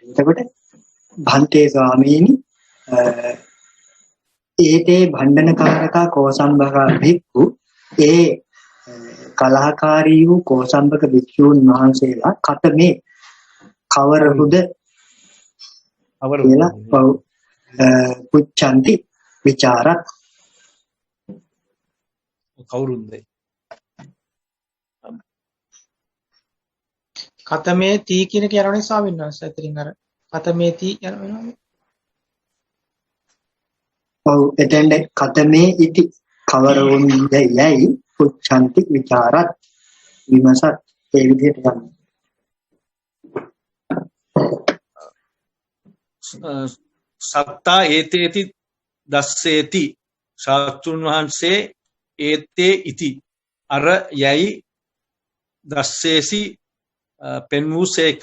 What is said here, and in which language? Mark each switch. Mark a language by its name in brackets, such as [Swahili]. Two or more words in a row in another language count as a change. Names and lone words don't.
[Sinhala] එතකොට භන්තේ ස්වාමීනි [Pali] ඒතේ භණ්ඩනකාරකා කෝසම්බකා භික්ඛු [Sinhala] ඒ කලහකාරී වූ කෝසම්බක භික්ෂූන් වහන්සේලා කතමේ කවරහුද කියලා පුච්ඡanti විචාරත් කවුරුන්ද [Pali] කතමේ තී [Sinhala] කියන එක යනවනේ ස්වාමීන් වහන්සේ. අතරින් අර [Pali] කතමේ තී [Sinhala] යනවනේ. ඔව් එතෙන්ද [Pali] කතමේ ඉති [Sinhala] කවරවුන්ද යයි පුච්ඡanti විචාරත් විමසත් ඒ විදිහට ගන්න. [Pali] සත්තා ඒතේති දස්සේති [Sinhala] ශාස්ත්‍රුන් වහන්සේ ඒතේ ඉති අර යයි දස්සේසි පෙන්වූසේක.